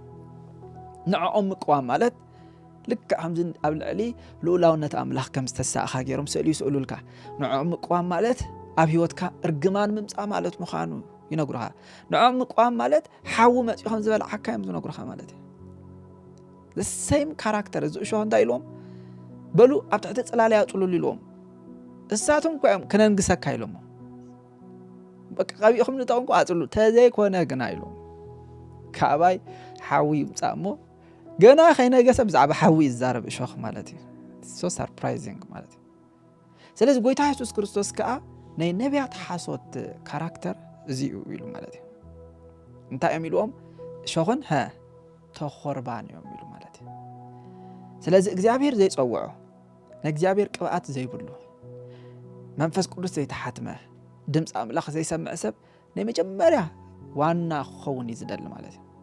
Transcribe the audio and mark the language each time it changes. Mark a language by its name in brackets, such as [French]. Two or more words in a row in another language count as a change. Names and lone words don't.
[Tigrinya] ንዕኦም ምቋም ማለት ልክ ከምዚ ኣብ ልዕሊ ልኡላውነት ኣምላኽ ከም ዝተሳእኻ ገይሮም ስእሊ ይስእሉልካ ንዕኦም ምቋም ማለት ኣብ ህይወትካ እርግማን ምምፃእ ማለት ምዃኑ ይነግሩኻ ንዕኦም ምቋም ማለት ሓዊ መፅኡ ከም ዝበልዓካ እዮም ዝነግሩኻ ማለት እዩ [English] the same character [Tigrinya] እዚ እሾኽ እንታይ ኢልዎም በሉ ኣብ ትሕቲ ጽላለይ ኣጽልሉ ኢልዎም እሳቶም ኮይም ከነንግሰካ ኢሎም በቃ ቀቢእኹም ንተኾንኩ ኣጽልሉ ተዘይኮነ ግና ኢልዎም ካባይ ሓዊ ይምፃእሞ ገና ከይነገሰ ብዛዕባ ሓዊ ይዛረብ እሾኽ ማለት እዩ [English] so surprising [Tigrinya] ማለት እዩ ስለዚ ጎይታ ኢየሱስ ክርስቶስ ከዓ ናይ ነቢያት ሓሶት ካራክተር እዚኡ ኢሉ ማለት እዩ እንታይ እዮም ኢልዎም እሾኽን ተኾርባን እዮም ኢሉ ማለት እዩ ስለዚ እግዚአብሔር ዘይጸውዖ ንእግዚአብሔር ቅብኣት ዘይብሉ መንፈስ ቅዱስ ዘይተሓትመ ድምፂ ኣምላኽ ዘይሰምዕ ሰብ ናይ መጀመርያ ዋና ክኸውን ይዝደሊ ማለት እዩ